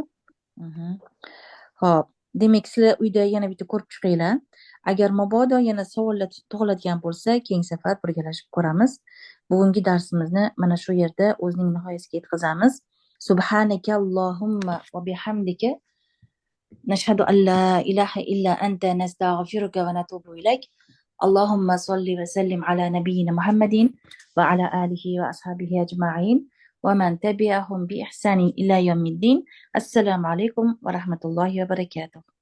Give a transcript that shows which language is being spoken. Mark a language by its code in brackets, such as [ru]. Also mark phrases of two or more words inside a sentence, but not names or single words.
[uz] Xo'p, demak sizlar uyda yana bitta ko'rib chiqinglar. Agar mabodo yana savollar tug'iladigan bo'lsa, keyingi safar birgalashib ko'ramiz. Bugungi darsimizni mana shu yerda o'zining nihoyasiga yetkazamiz. [ar] سبحانك اللهم وبحمدك نشهد أن لا إله إلا أنت نستغفرك ونتوب إليك. اللهم صل وسلم على نبينا محمد وعلى آله وأصحابه أجمعين ومن تبعهم بإحسان إلى يوم الدين. السلام عليكم ورحمة الله وبركاته.